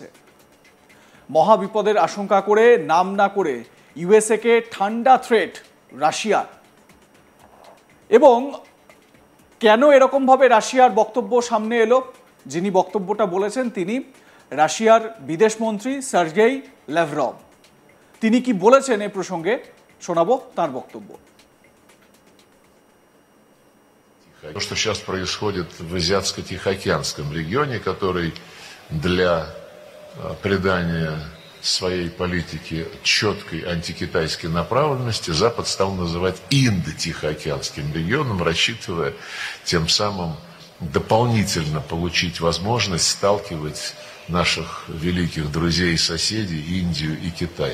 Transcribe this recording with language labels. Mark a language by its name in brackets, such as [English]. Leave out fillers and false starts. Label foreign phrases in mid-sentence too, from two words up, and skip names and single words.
[Bangla] মহাবিপদের আশঙ্কা করে নাম না করে ইউএসএকে ঠান্ডা থ্রেট রাশিয়া। এবং কেন এরকমভাবে রাশিয়ার বক্তব্য সামনে এলো? যিনি বক্তব্যটা বলেছেন তিনি রাশিয়ার বিদেশমন্ত্রী সার্গেই ল্যাভরভ। তিনি কি বলেছেন এই প্রসঙ্গে শোনাবো তার বক্তব্য। [Russian] То, что сейчас происходит в Азиатско-Тихоокеанском регионе, который для придания своей политике четкой антикитайской направленности Запад стал называть Индо-Тихоокеанским регионом, рассчитывая тем самым дополнительно получить возможность сталкивать наших великих друзей и соседей Индию и Китай.